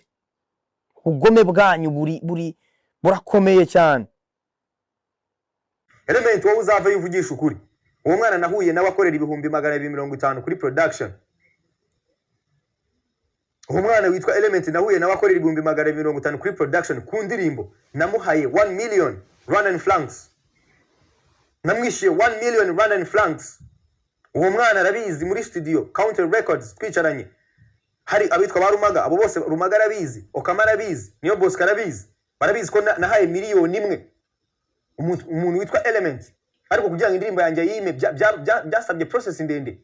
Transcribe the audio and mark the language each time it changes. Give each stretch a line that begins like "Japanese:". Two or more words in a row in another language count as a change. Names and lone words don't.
Kinyarwanda: Ubugome bwanyu burakomeye cyane. Element wowe uzava yivugisha ukuri. Uwo mwana nahuye nawe akorera ibihumbi 250 kuri production. Uwo mwana witwa Element nahuye nawe akorera ibihumbi 250 kuri production ku ndirimbo. Namuhaye 1 million
English: run and flanks.
Kinyarwanda: Namwishiye 1 million
English: run and flanks.
Kinyarwanda: Uwo mwana arabizi muri studio Counter Records twicaranye. Hari abitwa barumaga, abo bose Rumaga arabizi, Okamara arabizi, niyo Bosco arabizi. Barabizi ko nahaye miliyoni 1 umuntu witwa Element. Ariko kugira ngo indirimbo yanjye yime byasabye process ndende.